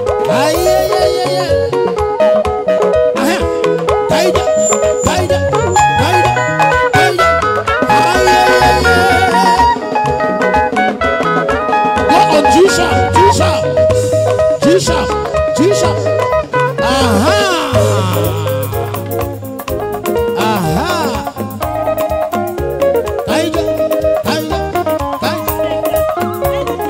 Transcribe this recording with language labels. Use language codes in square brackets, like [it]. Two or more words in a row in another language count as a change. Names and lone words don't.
[en] Aye, aye, aye, aye. Aha. Taida, taida, taida, taida. Aye, aye, aye. Go on, G sharp, G sharp, G sharp, G sharp. Aha. Aha. Kaija, kaija, kaija.